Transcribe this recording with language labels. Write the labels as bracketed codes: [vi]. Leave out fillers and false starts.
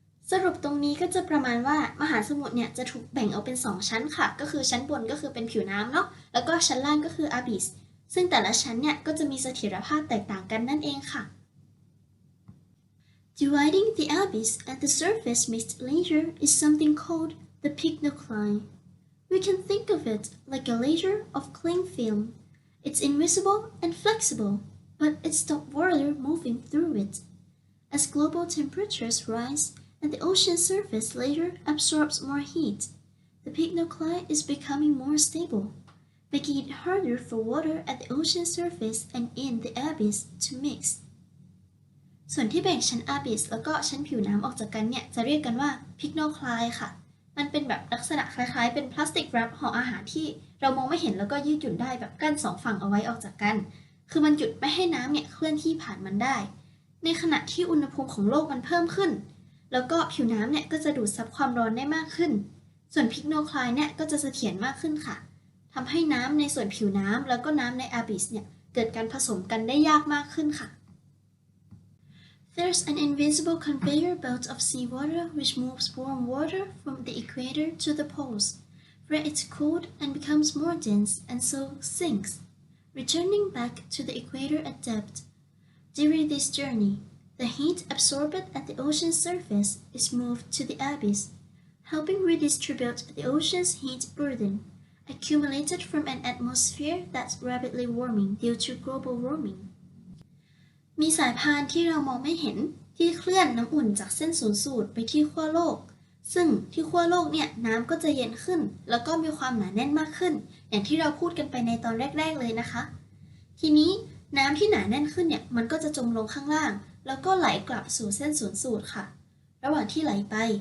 [th] สรุปตรงนี้ก็จะประมาณว่ามหาสมุทรเนี่ยจะถูกแบ่งออกเป็น2ชั้นค่ะก็คือชั้นบนก็คือเป็นผิวน้ำเนาะแล้วก็ชั้นล่างก็คือ abyss ซึ่งแต่ละชั้นเนี่ยก็จะมีเสถียรภาพแตกต่างกันนั่นเองค่ะ [en] Dividing the abyss and the surface mixed layer is something called the pycnocline.We can think of it like a layer of cling film. It's invisible and flexible, but it's the water moving through it. As global temperatures rise and the ocean surface layer absorbs more heat, the pycnocline is becoming more stable, making it harder for water at the ocean surface and in the abyss to mix. [th] ส่วนที่แบ่งชั้น abyss แล้วก็ชั้นผิวน้ำออกจากกันเนี่ยจะเรียกกันว่า pycnocline ค่ะมันเป็นแบบลักษณะคล้ายๆเป็นพลาสติกแรปห่ออาหารที่เรามองไม่เห็นแล้วก็ยืดหยุ่นได้แบบกั้นสองฝั่งเอาไว้ออกจากกันคือมันหยุดไม่ให้น้ำเนี่ยเคลื่อนที่ผ่านมันได้ ในขณะที่อุณหภูมิของโลกมันเพิ่มขึ้นแล้วก็ผิวน้ำเนี่ยก็จะดูดซับความร้อนได้มากขึ้นส่วนพิกโนไคลน์เนี่ยก็จะเสถียรมากขึ้นค่ะทำให้น้ำในส่วนผิวน้ำแล้วก็น้ำในอาบิสเนี่ยเกิดการผสมกันได้ยากมากขึ้นค่ะ [en] There's an invisible conveyor belt of seawater which moves warm water from the equator to the poles, where it's cooled and becomes more dense and so sinks, returning back to the equator at depth. During this journey, the heat absorbed at the ocean's surface is moved to the abyss, helping redistribute the ocean's heat burden, accumulated from an atmosphere that's rapidly warming due to global warming. [th] มีสายพานที่เรามองไม่เห็นที่เคลื่อนน้ำอุ่นจากเส้นศูนย์สูตรไปที่ขั้วโลกซึ่งที่ขั้วโลกเนี่ยน้ำก็จะเย็นขึ้นแล้วก็มีความหนาแน่นมากขึ้นอย่างที่เราพูดกันไปในตอนแรกๆเลยนะคะ ทีนี้น้ำที่หนาแน่นขึ้นเนี่ยมันก็จะจมลงข้างล่างแล้วก็ไหลกลับสู่เส้นศูนย์สูตรค่ะระหว่างที่ไหลไป